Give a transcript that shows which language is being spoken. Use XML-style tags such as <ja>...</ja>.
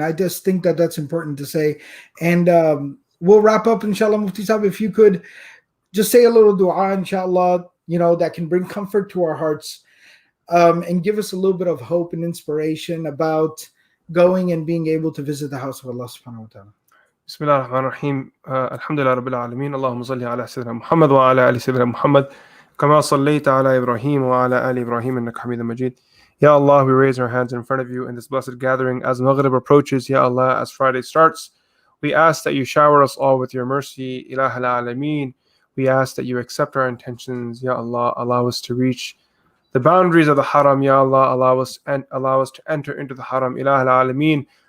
<en>I just think that that's important to say. And we'll wrap up, inshallah. Mufti Saab, if you could just say a little dua, inshallah, that can bring comfort to our hearts, and give us a little bit of hope and inspiration about going and being able to visit the house of Allah subhanahu wa ta'ala.</en> <ar>بسم الله الرحمن الرحيم الحمد لله رب العالمين اللهم صل على سيدنا محمد وعلى آل سيدنا محمد كما صليت على إبراهيم وعلى آل إبراهيم إنك حميد مجيد.</ar> <en>Ya Allah, we raise our hands in front of you in this blessed gathering as Maghrib approaches. Ya Allah, as Friday starts, we ask that you shower us all with your mercy. Ilah al-Alameen. We ask that you accept our intentions. Ya Allah, allow us to reach the boundaries of the Haram. Ya Allah, allow us to enter into the Haram. Ilah al-Alameen.</en>